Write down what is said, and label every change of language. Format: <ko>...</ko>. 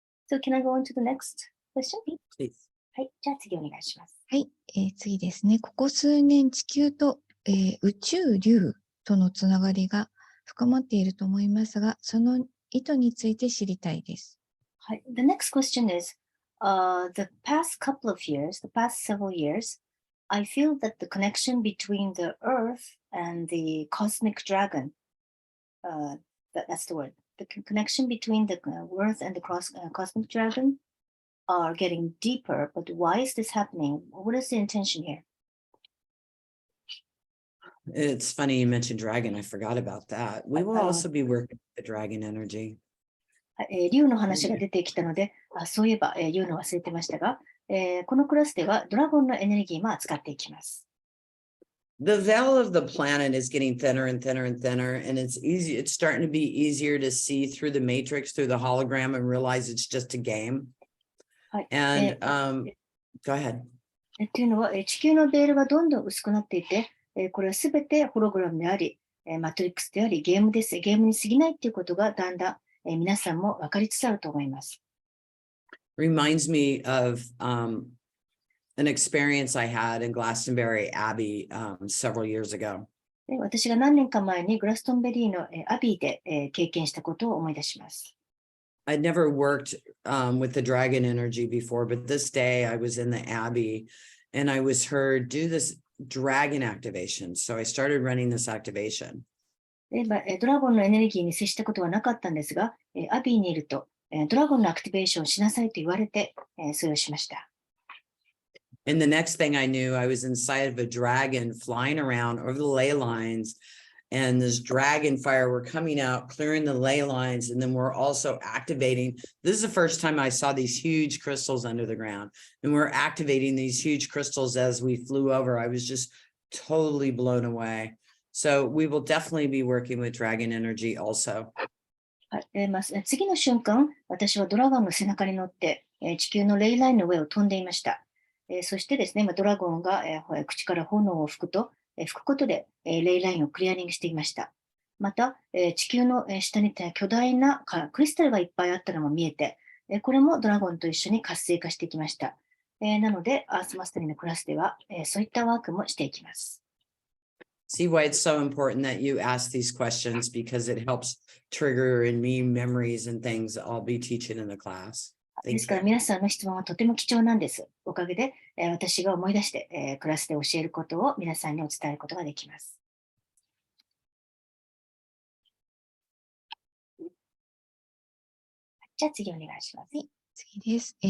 <en>So can I go on to the next question? Please.</en> <ja>はい、じゃあ次お願いします。はい、次ですね。ここ数年地球と、宇宙流とのつながりが深まっていると思いますが、その意図について知りたいです。</ja> <en>はい、the next question is, the past couple of years, the past several years, I feel that the connection between the Earth and the cosmic dragon, that's the word, the connection between the Earth and the cosmic dragon are getting deeper, but why is this happening? What is the intention here? It's funny you mentioned dragon. I forgot about that. We will also be working with the dragon energy.</en> <ja>竜の話が出てきたので、そういえば、言うの忘れてましたが、このクラスではドラゴンのエネルギーも扱っていきます。</ja> <en>The veil of the planet is getting thinner and thinner and thinner, and it's starting to be easier to see through the matrix, through the hologram, and realize it's just a game.</en> <ja>はい。</ja> <en>And go ahead.</en> <ja>っていうのは、地球のベールがどんどん薄くなっていて、これはすべてホログラムであり、マトリックスであり、ゲームです。ゲームに過ぎないっていうことがだんだん、皆さんも分かりつつあると思います。</ja> <en>Reminds me of an experience I had in Glastonbury Abbey several years ago.</en> <ja>で、私が何年か前にグラストンベリーの、アビーで、経験したことを思い出します。</ja> <en>I'd never worked with the dragon energy before, but this day I was in the Abbey and I was heard do this dragon activation. So I started running this activation.</en> <ja>で、ドラゴンのエネルギーに接したことはなかったんですが、アビーにいると、ドラゴンのアクティベーションをしなさいと言われて、それをしました。</ja> <en>And the next thing I knew, I was inside of a dragon flying around over the ley lines, and this dragon fire were coming out, clearing the ley lines, and then we're also activating. This is the first time I saw these huge crystals under the ground, and we're activating these huge crystals as we flew over. I was just totally blown away. So we will definitely be working with dragon energy also.</en> <ja>はい。次の瞬間、私はドラゴンの背中に乗って、地球のレイラインの上を飛んでいました。そしてですね、ドラゴンが、口から炎を吹くと、吹くことで、レイラインをクリアリングしていました。また、地球の下に巨大なクリスタルがいっぱいあったのも見えて、これもドラゴンと一緒に活性化していきました。なので、アースマスタリーのクラスでは、そういったワークもしていきます。</ja> <en>See why it's so important that you ask these questions, because it helps trigger in me memories and things I'll be teaching in the class.</en> <ja>ですから皆さんの質問はとても貴重なんです。おかげで、私が思い出して、クラスで教えることを皆さんにお伝えることができます。じゃあ次お願いします。はい、次です。</ja>